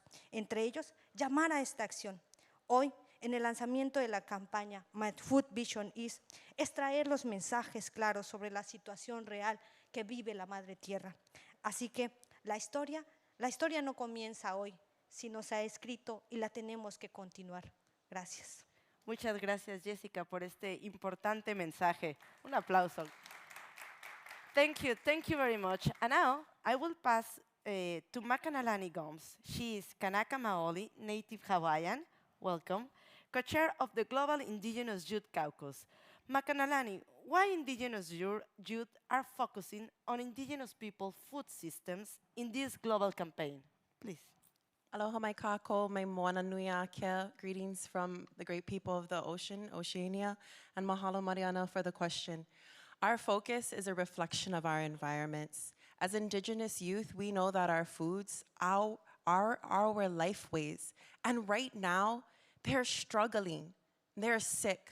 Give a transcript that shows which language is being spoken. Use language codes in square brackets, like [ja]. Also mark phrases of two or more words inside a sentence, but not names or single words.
[es] Entre ellos, llamar a esta acción. Hoy, en el lanzamiento de la campaña My Food Vision is traer los mensajes claros sobre la situación real que vive la Madre Tierra. Así que la historia no comienza hoy, sino se ha escrito y la tenemos que continuar. Gracias. Muchas gracias, Jessica, por este importante mensaje. Un aplauso. [en] Thank you very much. And now I will pass to Makanalani Gomes. She is Kanaka Maoli, native Hawaiian. Welcome. Co-chair of the Global Indigenous Youth Caucus. Makanalani, why Indigenous youth are focusing on Indigenous Peoples Food Systems in this global campaign? Please. [haw] Aloha mai kako, mai moana nui a kia. [en] Greetings from the great people of the ocean, Oceania, and mahalo Mariana for the question. Our focus is a reflection of our environments. As Indigenous youth, we know that our foods are our lifeways. And right now, they're struggling, they're sick.